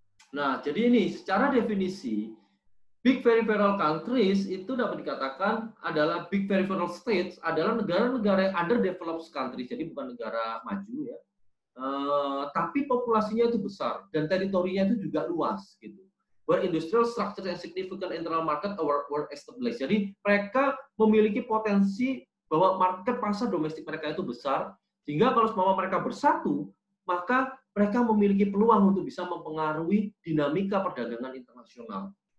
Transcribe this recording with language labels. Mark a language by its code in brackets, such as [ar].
[id] Nah, jadi ini secara definisi big peripheral countries itu dapat dikatakan adalah big peripheral states adalah negara-negara yang underdeveloped countries, jadi bukan negara maju ya, tapi populasinya itu besar dan teritorinya itu juga luas gitu. [en] Where industrial structure and significant internal market were established. [id] Jadi mereka memiliki potensi bahwa market pasar domestik mereka itu besar, sehingga kalau semua mereka bersatu, maka mereka memiliki peluang untuk bisa mempengaruhi dinamika perdagangan internasional.